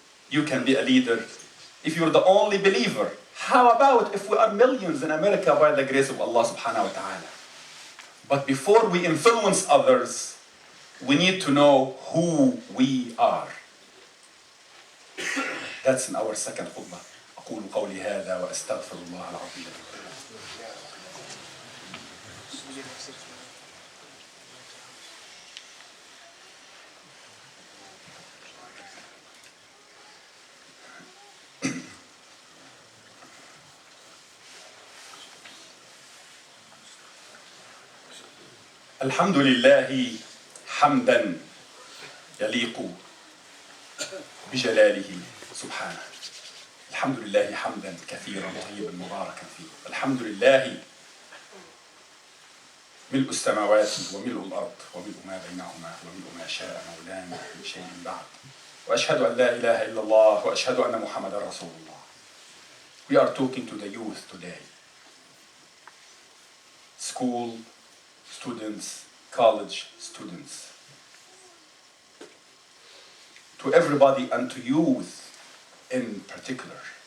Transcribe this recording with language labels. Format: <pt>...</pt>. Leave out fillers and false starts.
<en>You can be a leader if you're the only believer. How about if we are millions in America by the grace of Allah subhanahu wa ta'ala? But before we influence others, we need to know who we are. That's in our second khutbah.</en> <ar>أقول قولي هذا وأستغفر الله العظيم. الحمد لله حمدا يليق بجلاله سبحانه. الحمد لله حمدا كثيرا طيبا مباركا فيه. الحمد لله ملء السماوات وملء الأرض وملء ما بينهما وملء ما شاء مولانا من شيء بعد. وأشهد أن لا إله إلا الله وأشهد أن محمدا رسول الله.</ar> <en>We are talking to the youth today. School students, college students. To everybody and to youth in particular.</en>